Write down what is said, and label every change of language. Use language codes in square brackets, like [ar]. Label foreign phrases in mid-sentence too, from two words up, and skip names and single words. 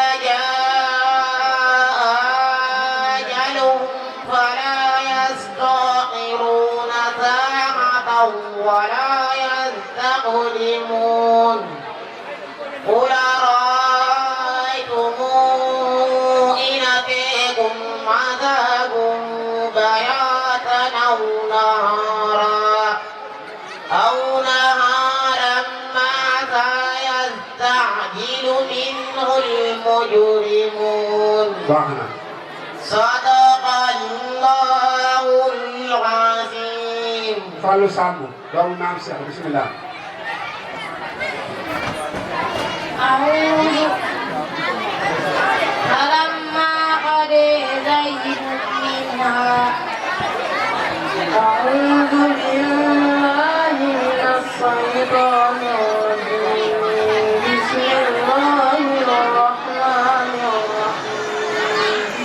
[ar] جاء أجلهم فلا يستأخرون ساعة ولا يستقدمون قل أرأيتم إن أتيكم عذاب بياتا أو نهارا ماذا يستعجل منه المجرمون [wo] baax na. [ar] صدق الله العظيم. [wo] Fallou Samb doomu Maam Cheikh bismillah. [ar] فلما قضى زيد منها أعوذ بالله من الشيطان الرجيم بسم الله الرحمن الرحيم